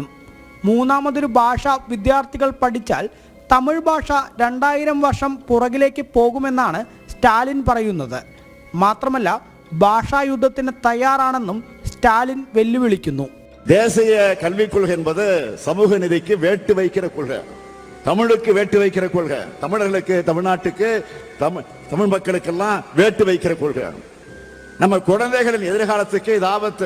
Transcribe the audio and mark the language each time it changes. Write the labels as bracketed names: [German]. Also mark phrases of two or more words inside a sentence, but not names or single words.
[Malayalam] മൂന്നാമതൊരു ഭാഷ വിദ്യാർത്ഥികൾ പഠിച്ചാൽ തമിഴ് ഭാഷ 2000 വർഷം പുറകിലേക്ക് പോകുമെന്നാണ് സ്റ്റാലിൻ പറയുന്നത്. മാത്രമല്ല ഭാഷായുദ്ധത്തിന് തയ്യാറാണെന്നും ஸ்டாலின் வெல்லுவிளிക്കുന്നു. [Tamil] தேசிய கல்விக் கொள்கை என்பது சமூக நீதிக்கு வேட்டு வைக்கிற கொள்கை, தமிழுக்கு வேட்டு வைக்கிற கொள்கை, தமிழர்களுக்கு தமிழ்நாட்டுக்கு தமிழ் மக்களுக்கெல்லாம் வேட்டு வைக்கிற கொள்கை. நம்ம குழந்தைகளின் எதிர்காலத்துக்கு இது ஆபத்து.